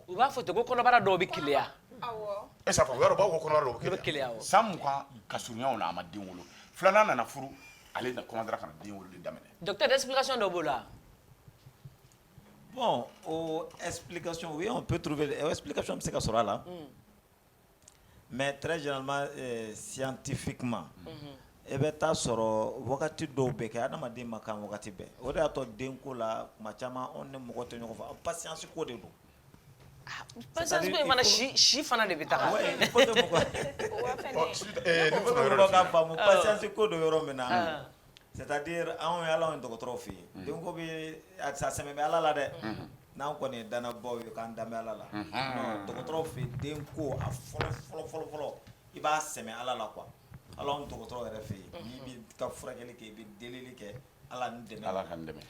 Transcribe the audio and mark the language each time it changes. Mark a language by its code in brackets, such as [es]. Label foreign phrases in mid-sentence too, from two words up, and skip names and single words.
[bm] u b'a fɔ ten ko kɔnɔbara dɔw bɛ keleya e s'a faamu u b'a fɔ ko kɔnɔbara dɔw bɛ keleya san 20 ka surunya o la a ma den wolo filanan nana furu ale na kɔnɔdara ka na den wololi daminɛ docteur explication dɔ b'o la [fr] bon explication oui on peut trouver explication [bm] bɛ se ka sɔrɔ a la [fr] mais très généralement scientifiquement [bm] e bɛ taa sɔrɔ wagati dɔw bɛ kɛ adamaden ma kan wagati bɛɛ o de y'a to denko la tuma caman anw ni mɔgɔ tɛ ɲɔgɔn fɛ patience ko de don patience ko mana si fana de bɛ taga [fr] ouais il faut que [bm] mɔgɔ ka faamu patience ko do yɔrɔ min na c'est-à-dire anw ye ala dɔgɔtɔrɔw fɛ yen denko bɛ a sɛmɛ bɛ ala la dɛ n'an kɔni ye dannabaw ye k'an danbɛ ala la non dɔgɔtɔrɔw fɛ denko a fɔlɔ i b'a sɛmɛ ala la quoi ala dɔgɔtɔrɔw yɛrɛ fɛ yen n'i bɛ ka furakɛli kɛ i bɛ delili kɛ ala ni dɛmɛ ala kan dɛmɛ